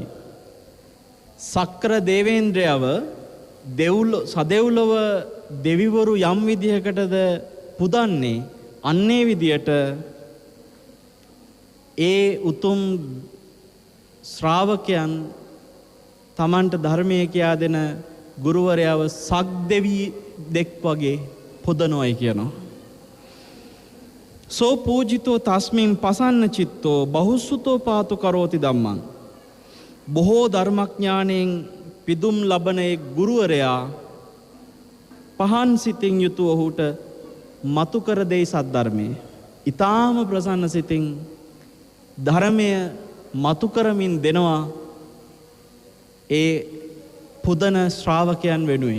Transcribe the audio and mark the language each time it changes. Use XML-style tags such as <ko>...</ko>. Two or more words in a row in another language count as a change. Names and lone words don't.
<si>සක්‍ර දේවේන්ද්‍රයව සදෙව්ලොව දෙවිවරු යම් විදිහකටද පුදන්නේ අන්නේ විදියට ඒ උතුම් ශ්‍රාවකයන් තමන්ට ධර්මය කියා දෙන ගුරුවරයාව සක්දෙවි දෙක් වගේ පුදනොයි කියනවා.</si> <pi>සෝ පූජිතෝ තස්මින් පසන්න චිත්තෝ බහුස්සුතෝ පාතු කරෝති ධම්මං.</pi> <si>බොහෝ ධර්මඥාණයෙන් පිදුම් ලබන ඒ ගුරුවරයා පහන් සිතින් යුතු ඔහුට මතු කර දෙයි සද්ධර්මයේ. ඊ타ම ප්‍රසන්න සිතින් ධර්මය මතු කරමින් දෙනවා ඒ පුදන ශ්‍රාවකයන් වෙනුවෙන්.</si>